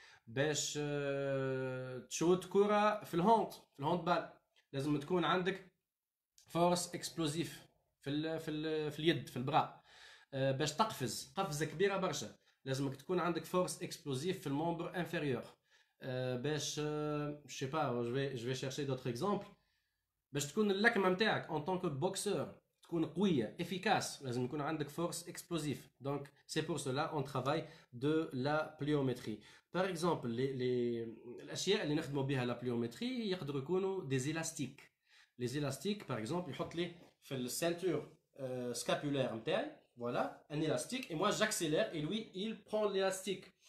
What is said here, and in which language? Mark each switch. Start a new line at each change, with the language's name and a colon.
Arabic: باش تشوت كرة في الهوند بال لازم تكون عندك
French: فورس اكسبلوزيف
Arabic: في اليد في البرا. باش تقفز قفزة كبيرة برشا لازمك تكون عندك
French: فورس اكسبلوزيف
Arabic: في
French: الممبر انفيريور.
Arabic: باش
French: je sais pas, je vais chercher d'autres exemples.
Arabic: باش تكون اللكمة نتاعك
French: en tant que boxeur
Arabic: تكون قوية
French: efficace
Arabic: لازم يكون عندك
French: force explosive. Donc c'est pour cela on travaille de la pliométrie. Par exemple
Arabic: الأشياء اللي نخدموا بها
French: la pliométrie
Arabic: يقدروا يكونوا
French: des élastiques. Les élastiques par exemple
Arabic: يحط لي في
French: الceinture scapulaire
Arabic: نتاعي
French: voilà un élastique et moi j'accélère et lui il prend l'élastique.